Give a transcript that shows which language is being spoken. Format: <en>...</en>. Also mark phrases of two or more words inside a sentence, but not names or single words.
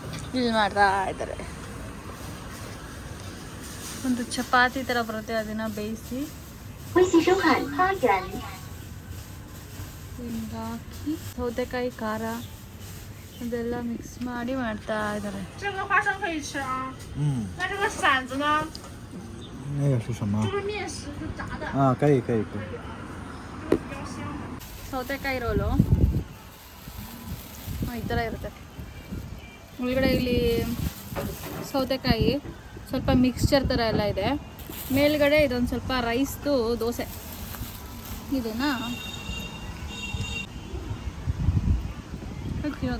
<kn>ಇಲ್ಲಿ ಮಾಡ್ತಾ ಇದ್ದಾರೆ. ಒಂದು ಚಪಾತಿ ಥರ ಬರುತ್ತೆ, ಅದನ್ನು ಬೇಯಿಸಿ ಹಾಕಿ ಸೌತೆಕಾಯಿ ಖಾರ ಅದೆಲ್ಲ ಮಿಕ್ಸ್ ಮಾಡಿ ಮಾಡ್ತಾ ಇದ್ದಾರೆ.</kn> <zh>那个是什么？啊，可以可以可以。</zh> <kn>ಸೌತೆಕಾಯಿ ರೋಲು ಈ ಥರ ಇರುತ್ತೆ. ಒಳಗಡೆ ಇಲ್ಲಿ ಸೌತೆಕಾಯಿ ಸ್ವಲ್ಪ ಮಿಕ್ಸ್ಚರ್ ಥರ ಎಲ್ಲ ಇದೆ. ಮೇಲ್ಗಡೆ ಇದೊಂದು ಸ್ವಲ್ಪ ರೈಸ್ದು ದೋಸೆ. ಇದನ್ನು ತಿನ್ನೋದು.</kn>